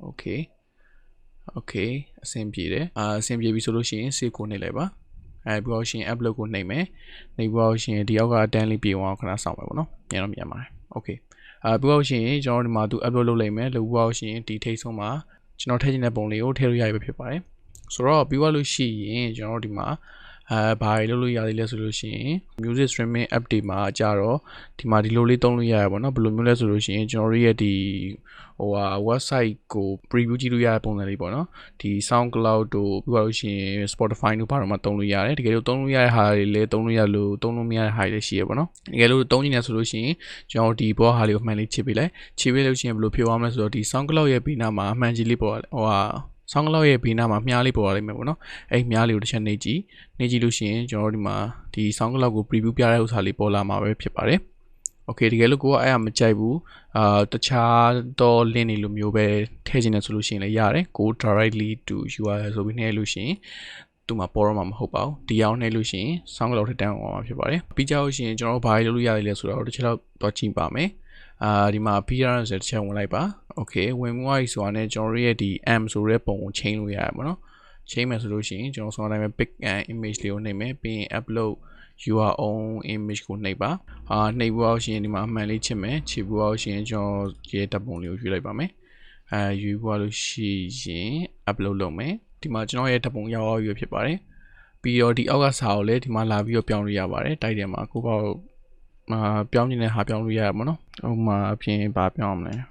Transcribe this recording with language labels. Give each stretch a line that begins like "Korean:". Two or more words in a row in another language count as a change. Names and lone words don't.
Burmese: okay အဆင်ပြေတယ်အဆင်ပြေပြီဆိုလို့ရှိရင် save ကိုနှိပ်လိုက်ပါပြီးတော့ရှင် upload ကိုနှိပ်မယ်နှိပ်ပြီးတော့ရှင်ဒီအောက်ကအတန်းလေးပြေအောင်ခဏစောင့်မယ်ပေါ့နော်မြန်တော့မြန်ပါတယ် okay ပြီးတော့ရှင်ကျွန်တော်ဒီမှာသူ upload လုပ်လိုက်မယ်လုပ်ပြီးတော့ရှင်ဒီထိတ်ဆုံးမှာကျွန်တော်ထည့်ချင်တဲ့ပုံလေးကိုထည့်လို့ရပြီဖြစ်ပါတယ်ဆိုတော့ပြီးတော့လို့ရှိရင်ကျွန်တော်ဒီမှာဘာတွေလုပ်လို့ရသေးလဲဆိုလို့ရှိရင်
English: music streaming app
Burmese: တွေမှာကြတော့ဒီမှာဒီလိုလေးသုံးလို့ရရ ပါတော့ဘယ်လိုမျိုးလဲဆိုလို့ရှိရင်ကျွန်တော်ရဲ့ဒီဟိုဟာ website ကို preview ကြည့်လို့ရတဲ့ပုံစံလေးပေါ့နော်ဒီ SoundCloud တို့ပြီးတော့လို့ရှိရင် Spotify တို့ဘာလို့မှသုံးလို့ရတယ်တကယ်လို့သုံးလို့ရတဲ့ဟာတွေလည်းသုံးလို့ရလို့သုံးလို့မရတဲ့ဟာတွေလည်းရှိရပါတော့တကယ်လို့သုံးနေတယ်ဆိုလို့ရှိရင်ကျွန်တော်ဒီဘောဟာလေးကိုမှန်လေးချစ်ပေးလိုက်ချစ်ပေးလို့ရှိရင်ဘယ်လိုဖြစ်သွားမလဲဆိုတော့ဒီ SoundCloud ရဲ့ဘေးနားမှာ အမှန်ကြီးလေးပေါ်ဟိုဟာSoundCloud ရဲ့ဘေးနားမှာမြားလေးပေါ်လာလိမ့်မယ်ပေါ့နော်အဲ့မြားလေးကိုတစ်ချက်နှိပ်ကြည့်လို့ရှိရင်ကျွန်တော်ဒီမှာဒီ SoundCloud ကို preview ပြတဲ့ဥစ္စာလေးပေါ်လာမှာပဲဖြစ်ပါတယ် okay တကယ်လို့ကိုကအဲ့အမကြိုက်ဘူးတခြားတော့ link တွေလိုမျိုးပဲထည့်ချင်တယ် ဆိုလို့ရှိရင်လည်းရတယ်ကို
English: directly to URL
Burmese: ဆိုပြီးနှိပ်လို့ရှိရင်သူ့မှာပေါ်တော့မှာမဟုတ်ပါဘူးဒီအောင်နှိပ်လို့ရှိရင် SoundCloud ထက်တန်းအောင်မှာဖြစ်ပါတယ်ပြီးကြလို့ရှိရင်ကျွန်တော်တို့ဘာလုပ်လို့ရသေးလဲဆိုတော့ တစ်ချက်တော့သွားကြည့်ပါမယ်ဒီမှာ appearance တစ်ချက်ဝင်လိုက်ပါ okay ဝင်မှုရဆိုတာနဲ့ကျွန်တော်ရဲ့ဒီ M ဆိုတဲ့ပုံကိုချိန်လို့ရရပါ တော့ချိန်မယ်ဆိုလို့ရှိရင်ကျွန်တော်ဆိုတိုင်းပဲ
English: pick an image
Burmese: လေးကိုနှိပ်မယ်ပြီးရင်
English: upload your own image
Burmese: ကိုနှိပ်ပါနှိပ်ဖို့ရှင်ဒီမှာအမှန်လေးချစ်မယ်ချစ်ဖို့ရှင်ကျွန်တော်ရဲ့တပ်ပုံလေးကိုယူလိုက်ပါမယ်ယူဖို့လို့ရှိရင် upload လုပ်မယ်ဒီမှာကျွန်တော်ရဲ့တပ်ပုံရောက်ရဖြစ်ပါတယ်ပြီးတော့ဒီအောက်ကစာကိုလည်းဒီမှာလာပြီးတော့ပြောင်းလို့ရပါတယ်တိုက်တယ်မှာကိုပေါ့ပြောင်းနေတဲ့ဟာပြောင်းလို့ရရမှာနော်ဥပမာအပြင်ဘာပြောင်းမလဲ